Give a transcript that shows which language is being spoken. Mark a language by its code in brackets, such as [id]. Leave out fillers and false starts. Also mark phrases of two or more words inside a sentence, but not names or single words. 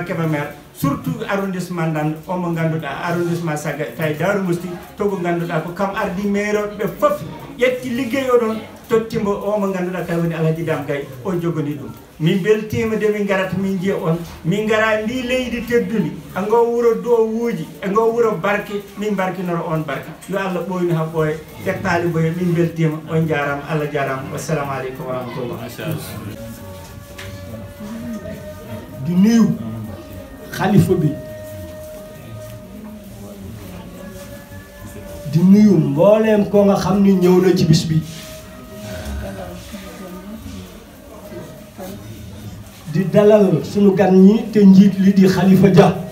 [ff] Kébémer surtout arrondissement Ndande omo ganduɗa arrondissement Saga tawi Darou Mousti to ko ganduɗa ko kam ardi maireɓe fof ƴetti liggey oɗon tottimbo o mo ganduɗa tawi woni Alhaji Dame Gaye o jogani ɗum min beltima de min garata min jiya on min gara ndi leydi teddudi e ngo wuro dowuji e ngo wuro barke min barkinoro on barke yo Allah ɓoyno ha ɓooya Cheikh Paly Bouya min beltima on jarama Allah jarama [ar] والسلام عليكم و رحمة الله [wo] di nuyu xalifa bi di nuyu mbooleem ko nga xam ni ñëw na ci bis bi di dalal suñu gan ñi te njiit li di Khalifa Dia